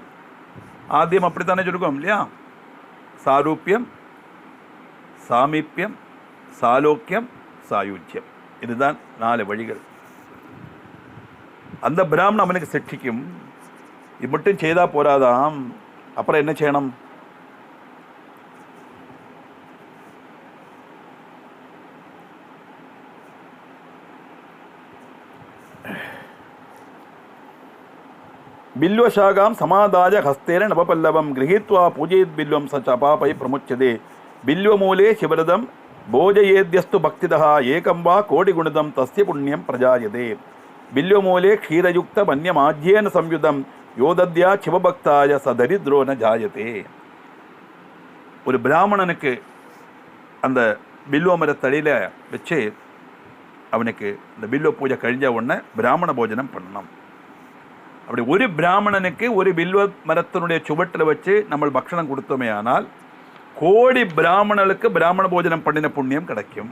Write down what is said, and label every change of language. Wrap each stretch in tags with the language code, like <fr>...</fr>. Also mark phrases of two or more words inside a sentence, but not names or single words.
<ta>ஆദ്യം அப்படித்தானே சொல்லுவோம் இல்லையா? சாரூபியம், சாமீப்பியம், சாலோக்கியம், சாயுஜ்யம். இதுதான் 4 வழிகள். அந்த பிராமணன் அவனுக்கு சிக்ஷிக்கும். இது மட்டும் செய்தால் போராதாம், அப்புறம் என்ன செய்யணும்?</ta> <sa>बिल्वशाखां समादाय हस्तेन नवपल्लवं गृहीत्वा पूजयेत् बिल्वं स च पापै प्रमुच्यते बिल्वमूले शिवरदं भोजयेद्यस्तु भक्तितः एकं वा कोटिगुणितं तस्य पुण्यं प्रजायते बिल्वमूले क्षीरयुक्तमन्यमाज्येन संयुतं यो दद्या शिवभक्ताय स दरिद्रो न जायते.</sa> <ta>ஒரு பிராமணனுக்கு அந்த பில்வ மரத்தடியில் வச்சு அவனுக்கு இந்த பில்வ பூஜை கழிஞ்ச உடனே பிராமண போஜனம் பண்ணணும். அப்படி ஒரு பிராமணனுக்கு ஒரு பில்வ மரத்தினுடைய சுவட்டில் வச்சு நம்ம பக்ஷணம் கொடுத்தோமே ஆனால் கோடி பிராமணனுக்கு பிராமண போஜனம் பண்ணின புண்ணியம் கிடைக்கும்.</ta>